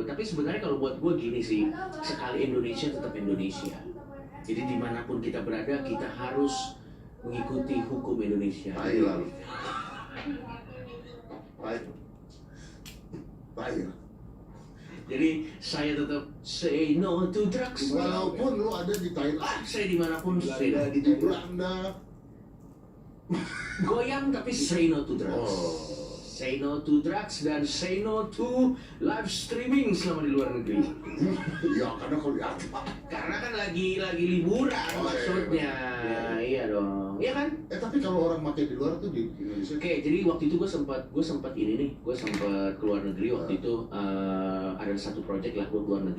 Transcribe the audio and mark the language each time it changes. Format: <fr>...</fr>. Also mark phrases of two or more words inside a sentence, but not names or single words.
<id>Tapi sebenarnya kalau buat gue gini sih, sekali Indonesia tetap Indonesia. Jadi dimanapun kita berada, kita harus mengikuti hukum Indonesia. Thailand. Thailand. Jadi saya tetap</id> <en>say no to drugs.</en> <id>Walaupun lu ada di Thailand, Saya dimanapun</id> <en>say no.</en> <id>Belanda di Belanda. Goyang tapi</id> <en>say no to drugs.</en> <id>Oh.</id> <en>Say no to drugs</en> <id>dan</id> <en>say no to live streaming</en> <id>selama di luar negeri. Ya karena kalau apa? Karena kan lagi liburan Oh, maksudnya. Iya dong. Iya kan? Tapi kalau orang pakai di luar tuh di Indonesia. Oke, jadi waktu itu gue sempat keluar negeri waktu itu ada satu project lah gue keluar negeri.</id>